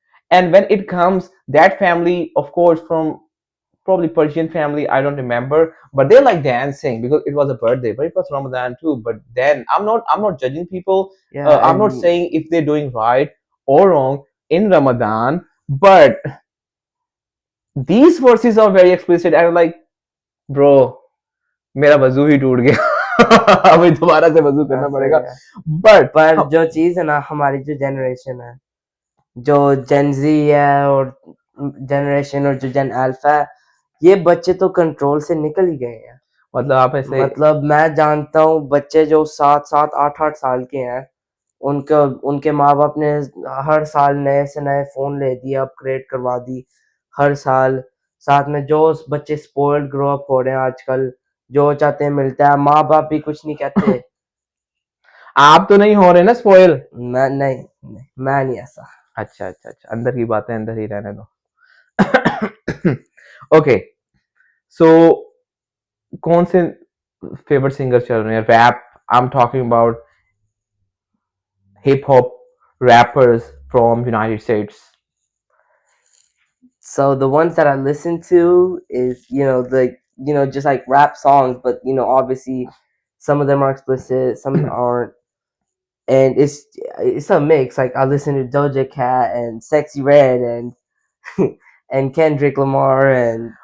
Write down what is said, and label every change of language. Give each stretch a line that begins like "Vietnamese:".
English: And when it comes, that family, of course, from probably Persian family, I don't remember, but they like dancing because it was a birthday, but it was Ramadan too. But then I'm not judging people. Yeah, I'm not saying if they're doing right or wrong in Ramadan, but these verses are very explicit. And I'm like, bro,
Hindi: मेरा वजू ही टूट गया अभी दोबारा से वजू करना पड़ेगा but पर जो चीज है ना हमारी जो जनरेशन है जो जेन जी है और जनरेशन और जो जेन अल्फा है ये बच्चे तो कंट्रोल से निकल ही गए हैं मतलब आप ऐसे मतलब मैं जानता हूँ बच्चे जो 7 7 8 8 साल के हैं उनका उनके माँ बाप ने हर साल नए से नए फोन ले दिए अपग्रेड करवा दी हर साल साथ में जो बच्चे स्पॉइल्ड ग्रो अप हो रहे हैं आजकल जो चाहते हैं मिलता है माँ बाप भी कुछ नहीं कहते आप तो नहीं हो रहे ना स्पॉइल मैं नहीं ऐसा अच्छा अच्छा अच्छा अंदर की बातें अंदर ही रहने दो ओके सो कौन से फेवरेट सिंगर चल रहे हैं rap
English: I am talking about hip hop rappers from United States. So the ones that I listen to is just like rap songs, but obviously some of them are explicit, some aren't, and it's a mix. Like I listen to Doja Cat and Sexy Red and and Kendrick Lamar and